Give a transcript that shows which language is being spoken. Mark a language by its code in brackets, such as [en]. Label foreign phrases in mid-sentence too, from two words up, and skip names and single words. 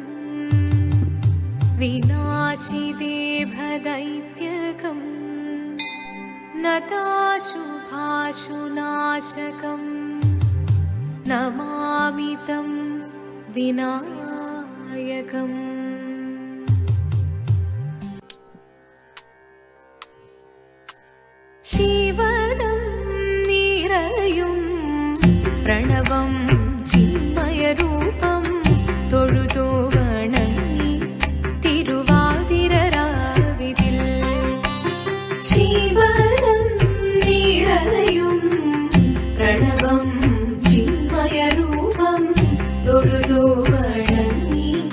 [sa] विनाशिदेभदैत्यकं नताशुभाशुनाशकं नमामि तं विनायकम्। [ml] ശിവദം നിറയും പ്രണവം ചിന്മയരൂപം തൊഴുതു വണങ്ങി തിരുവാതിരരാവിതിൽ ശിവദം നിറയും പ്രണവം ചിന്മയരൂപം തൊഴുതു വണങ്ങി